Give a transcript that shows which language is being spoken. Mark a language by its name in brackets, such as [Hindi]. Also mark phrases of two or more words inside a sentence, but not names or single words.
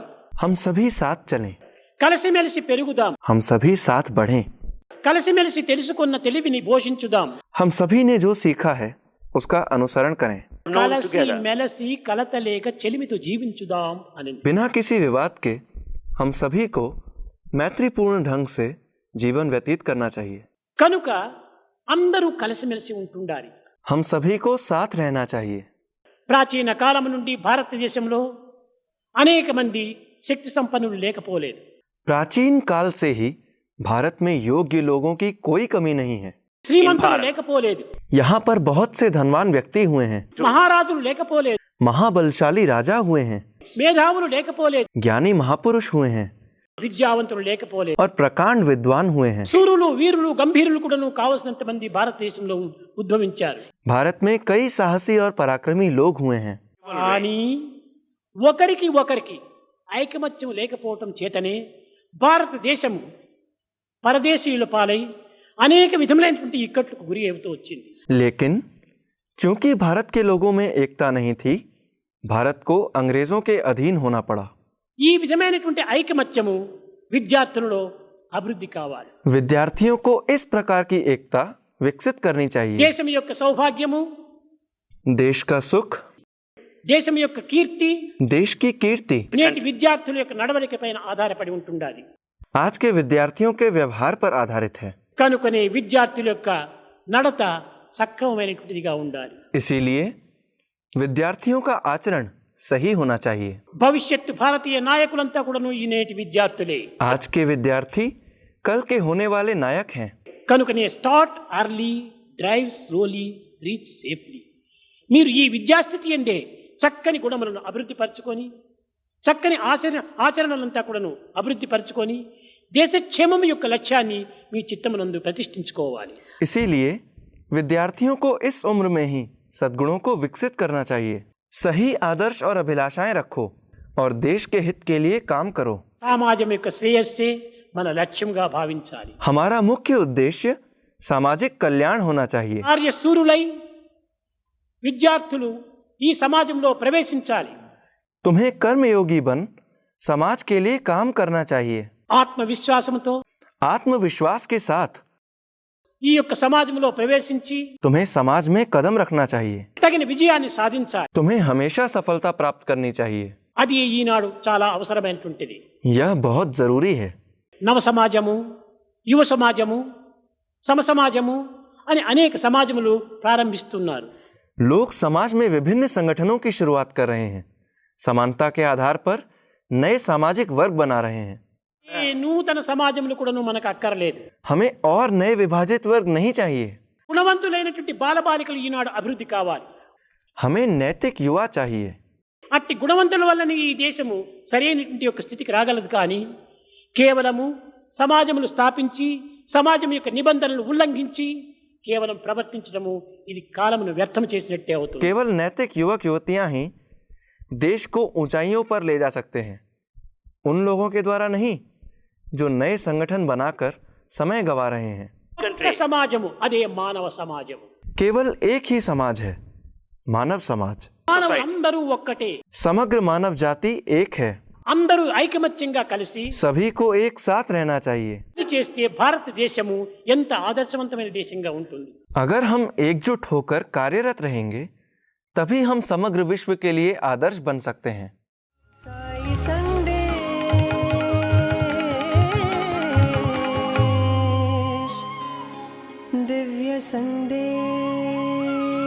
[Hindi] हम सभी साथ चलें, [Telugu] కలిసిమెలిసి పెరుగుదాం, [Hindi] हम सभी साथ बढ़ें, [Telugu] కలిసిమెలిసి తెలుసుకున్న తెలివిని పోషించుదాం, [Hindi] हम सभी ने जो सीखा है उसका अनुसरण करें, [Telugu] కలిసి మెలసి కలతలేక చెలిమితో జీవించుదాం అని. [Hindi] बिना किसी विवाद के हम सभी को मैत्रीपूर्ण ढंग से जीवन व्यतीत करना चाहिए। [Telugu] కనుక అందరూ కలిసిమెలిసి ఉంటుండాలి. [Hindi] हम सभी को साथ रहना चाहिए। [Telugu] ప్రాచీన కాలం నుండి భారతదేశంలో అనేక మంది శక్తి సంపన్నులు లేకపోలేదు. [Hindi] प्राचीन काल से ही भारत में योग्य लोगों की कोई कमी नहीं है। [Telugu] శ్రీమంతులు లేకపోలేదు, [Hindi] यहाँ पर बहुत से धनवान व्यक्ति हुए हैं, [Telugu] మహారాజులు లేకపోలేదు, [Hindi] महाबलशाली राजा हुए हैं, [Telugu] మేధావులు లేకపోలేదు, [Hindi] ज्ञानी महापुरुष हुए हैं [Telugu] విద్యావంతులు లేకపోలేదు, [Hindi] और प्रकांड विद्वान हुए हैं। [Telugu] శూరులు వీరులు గంభీరులు కూడాను కావలసినంత మంది భారతదేశంలో ఉద్భవించారు. [Hindi] भारत में कई साहसी और पराक्रमी लोग हुए हैं, [Telugu] కానీ ఒకరికి ఐకమత్యం లేకపోవటం చేతనే భారతదేశము పరదేశీయుల పాలై అనేక విధములైనటువంటి ఇక్కట్లకు గురి అవుతూ వచ్చింది. [Hindi] लेकिन चूंकि भारत के लोगों में एकता नहीं थी भारत को अंग्रेजों के अधीन होना पड़ा। [Telugu] ఈ విధమైనటువంటి ఐకమత్యము విద్యార్థులలో అభివృద్ధి కావాలి. [Hindi] विद्यार्थियों को इस प्रकार की एकता विकसित करनी चाहिए। [Telugu] దేశం యొక్క సౌభాగ్యము, [Hindi] देश का सुख, [Telugu] దేశం యొక్క కీర్తి [Hindi] देश की कीर्ति [Telugu] నేటి విద్యార్థుల యొక్క నడవడిక పైన ఆధారపడి ఉంటుండాలి. [Hindi] आज के विद्यार्थियों के व्यवहार पर आधारित है। [Telugu] కనుకనే విద్యార్థుల యొక్క నడత సక్రమమైనటువంటిదిగా ఉండాలి. [Hindi] इसीलिए विद्यार्थियों का आचरण सही होना चाहिए। [Telugu] భవిష్యత్తు భారతీయ నాయకులంతా కూడాను ఈ నేటి విద్యార్థులే. [Hindi] आज के विद्यार्थी कल के होने वाले नायक हैं। [Telugu] కనుకనే [English] start early drive slowly reach safely. [Telugu] మీరు ఈ విద్యాస్థితి ఎందే చక్కని గుణములను అభివృద్ధి పరచుకొని చక్కని ఆచరణలంతా కూడాను అభివృద్ధి పరచుకొని దేశక్షేమం యొక్క లక్ష్యాన్ని మీ చిత్తమునందు ప్రతిష్ఠించుకోవాలి. [Hindi] इसीलिए विद्यार्थियों को इस उम्र में ही सद्गुणों को विकसित करना चाहिए. सही आदर्श और अभिलाषाएं रखो और देश के हित के लिए काम करो. [Telugu] సమాజం యొక్క శ్రేయస్సే మన లక్ష్యంగా భావించాలి. [Hindi] हमारा मुख्य उद्देश्य सामाजिक कल्याण होना चाहिए. [Telugu] కార్యశూరులై విద్యార్థులు ఈ సమాజంలో ప్రవేశించాలి. [Hindi] तुम्हें कर्मयोगी बन समाज के लिए काम करना चाहिए. [Telugu] ఆత్మవిశ్వాసంతో [Hindi] आत्मविश्वास के साथ [Telugu] ఈ యొక్క సమాజంలో ప్రవేశించి [Hindi] तुम्हें समाज में कदम रखना चाहिए. [Telugu] తగిన విజయాన్ని సాధించాలి. [Hindi] तुम्हें हमेशा सफलता प्राप्त करनी चाहिए. [Telugu] అది ఈనాడు చాలా అవసరమైనటువంటిది. [Hindi] यह बहुत जरूरी है. [Telugu] నవ సమాజము, యువ సమాజము, సమ సమాజము అని అనేక సమాజములు ప్రారంభిస్తున్నారు. [Hindi] लोग समाज में विभिन्न संगठनों की शुरुआत कर रहे हैं. समानता के आधार पर नए सामाजिक वर्ग बना रहे हैं. [Telugu] ఈ నూతన సమాజములు కూడాను మనకు అక్కర్లేదు. [Hindi] हमें और नए विभाजित वर्ग नहीं चाहिए. [Telugu] గుణవంతులైనటువంటి బాలబాలికలు ఈనాడు అభివృద్ధి కావాలి. [Hindi] हमें नैतिक युवा चाहिए. [Telugu] అట్టి గుణవంతుల వల్లనే ఈ దేశము సరైనటువంటి యొక్క స్థితికి రాగలదు. కానీ కేవలము సమాజములు స్థాపించి సమాజం యొక్క నిబంధనలు ఉల్లంఘించి కేవలం ప్రవర్తించడము ఇది కాలమును వ్యర్థం చేసినట్టే అవుతుంది. [Hindi] केवल नैतिक युवक युवतियां ही देश को ऊंचाइयों पर ले जा सकते हैं. उन लोगों के द्वारा नहीं जो नए संगठन बनाकर समय गंवा रहे हैं. [Telugu] ఒక్క సమాజము అదే మానవ సమాజము. [Hindi] केवल एक ही समाज है, मानव समाज. [Telugu] మానవులు అందరూ ఒక్కటే. [Hindi] समग्र मानव जाति एक है. [Telugu] అందరూ ఐకమత్యంగా కలిసి [Hindi] सभी को एक साथ रहना चाहिए. [Telugu] ఇది చేస్తే భారతదేశము ఎంత ఆదర్శవంతమైన దేశంగా ఉంటుంది. [Hindi] अगर हम एकजुट होकर कार्यरत रहेंगे तभी हम समग्र विश्व के लिए आदर्श बन सकते हैं. साई संदेश दिव्य संदेश.